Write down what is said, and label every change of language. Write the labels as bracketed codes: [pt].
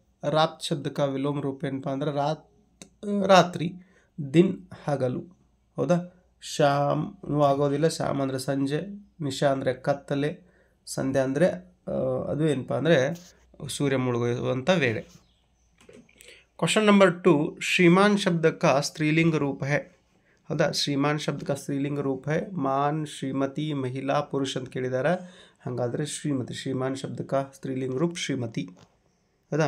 [kn] ರಾತ್ ಶಬ್ದ [hi] का विलोम रूप [kn] ಏನಪ್ಪ ಅಂದ್ರೆ ರಾತ್ರಿ, ದಿನ್ ಹಗಲು. ಹೌದಾ? ಶಾಮ್ ಆಗೋದಿಲ್ಲ, ಶಾಮ್ ಅಂದರೆ ಸಂಜೆ, ನಿಶಾ ಅಂದರೆ ಕತ್ತಲೆ, ಸಂಧ್ಯಾ ಅಂದರೆ ಅದು ಏನಪ್ಪ ಅಂದರೆ ಸೂರ್ಯ ಮುಳುಗುವಂಥ ವೇಳೆ. [hi] क्वेश्चन नंबर 2 श्रीमान शब्द का स्त्रीलिंग रूप है. [kn] ಹೌದಾ? [hi] ಶ್ರೀಮಾನ್ ಶಬ್ದ का स्त्रीलिंग रूप है. [kn] ಮಾನ್, ಶ್ರೀಮತಿ, ಮಹಿಳಾ, ಪುರುಷ ಅಂತ ಕೇಳಿದ್ದಾರೆ. ಹಾಗಾದರೆ ಶ್ರೀಮತಿ, ಶ್ರೀಮಾನ್ ಶಬ್ದ [hi] का स्त्रीलिंग रूप [kn] ಶ್ರೀಮತಿ. ಹೌದಾ?